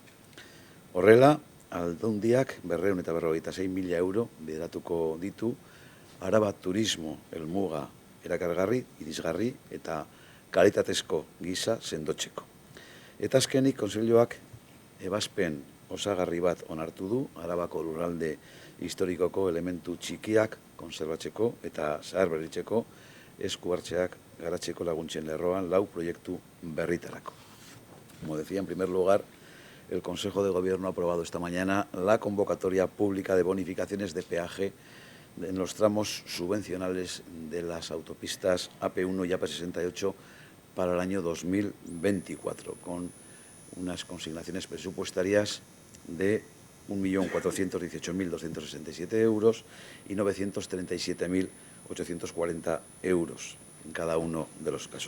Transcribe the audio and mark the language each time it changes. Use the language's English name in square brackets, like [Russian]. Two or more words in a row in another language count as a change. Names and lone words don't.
[Basque] Horrela, Aldundiak 256.000 euro bideratuko ditu Araba turismo helmuga erakargarri, irisgarri eta kalitatezko gisa sendotzeko. Eta azkenik, Kontseiluak ebazpen osagarri bat onartu du Arabako lurralde historikoko elementu txikiak konserbatzeko eta zaharberritzeko esku hartzeak garatzeko laguntzen lerroan 4 proiektu berritarako. [Spanish] Como decía, en primer lugar, el Consejo de Gobierno ha aprobado esta mañana la convocatoria pública de bonificaciones de peaje en los tramos subvencionales de las autopistas AP1 y AP68 para el año 2024, con unas consignaciones presupuestarias de 1.418.267 euros y 937.840 euros en cada uno de los casos.